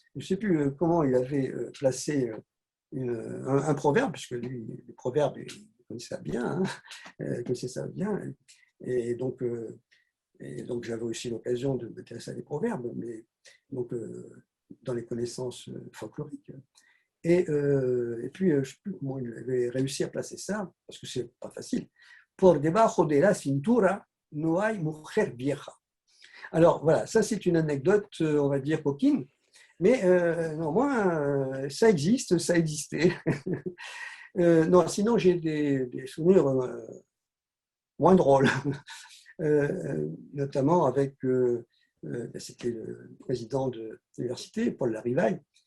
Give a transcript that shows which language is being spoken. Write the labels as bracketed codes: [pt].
[fr] Je ne sais plus comment il avait placé un proverbe, puisque lui, les proverbes, il connaissait ça bien, il connaissait ça bien, et donc j'avais aussi l'occasion de m'intéresser à des proverbes, mais donc dans les connaissances folkloriques. Et puis, je ne sais plus comment il avait réussi à placer ça, parce que c'est pas facile. [es] Por debajo de la cintura no hay mujer vieja. [fr] Alors voilà, ça c'est une anecdote, on va dire, coquine, mais néanmoins, ça existe, ça existait. Non, sinon j'ai des souvenirs moins drôles, notamment avec, c'était le président de l'université, Paul Larivaille.